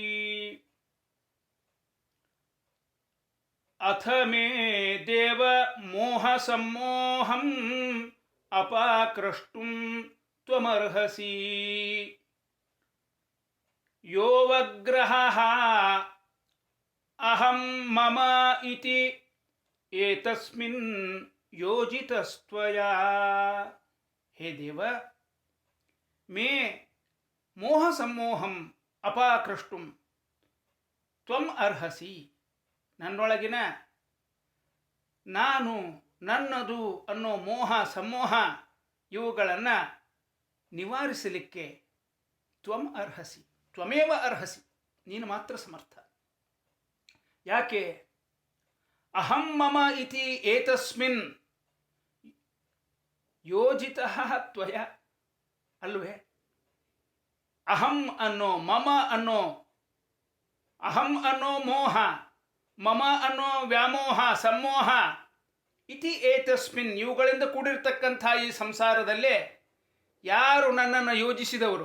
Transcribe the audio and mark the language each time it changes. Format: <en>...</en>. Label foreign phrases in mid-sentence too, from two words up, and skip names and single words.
<sa>ಅಥ ಮೇ ದೇವ ಮೋಹ ಸಮ್ಮೋಹಂ ಅಪಾಕೃಷ್ಟುಂ ತ್ವಮರ್ಹಸಿ ಯೋವಗ್ರಹಃ ಅಹಂ ಮಮ ಇತಿ ಏತಸ್ಮಿನ್ ಯೋಜಿತಸ್ತ್ವಯಾ. ಹೇ ದೇವ, ಮೇ ಮೋಹ ಸಮ್ಮೋಹಂ ಅಪಾಕೃಷ್ಟುಂ ತ್ವಂ ಅರ್ಹಸಿ.</sa> <kn>ನನ್ನೊಳಗಿನ ನಾನು, ನನ್ನದು ಅನ್ನೋ ಮೋಹ ಸಮ್ಮೋಹ ಇವುಗಳನ್ನು ನಿವಾರಿಸಲಿಕ್ಕೆ</kn> <sa>ತ್ವಂ ಅರ್ಹಸಿ, ತ್ವಮೇವ ಅರ್ಹಸಿ,</sa> <kn>ನೀನು ಮಾತ್ರ ಸಮರ್ಥ. ಯಾಕೆ?</kn> <sa>ಅಹಂ ಮಮ ಇತಿ ಏತಸ್ಮಿನ್ ಯೋಜಿತಃ ತ್ವಯ ಅಲ್ವೇ?</sa> <kn>ಅಹಂ ಅನ್ನೋ, ಮಮ ಅನ್ನೋ, ಅಹಂ ಅನ್ನೋ ಮೋಹ, ಮಮ ಅನ್ನೋ ವ್ಯಾಮೋಹ ಸಮ್ಮೋಹ,</kn> <sa>ಇತಿ ಏತಸ್ಮಿನ್</sa> <kn>ಇವುಗಳಿಂದ ಕೂಡಿರ್ತಕ್ಕಂಥ ಈ ಸಂಸಾರದಲ್ಲೇ ಯಾರು ನನ್ನನ್ನು ಯೋಜಿಸಿದವರು?</kn>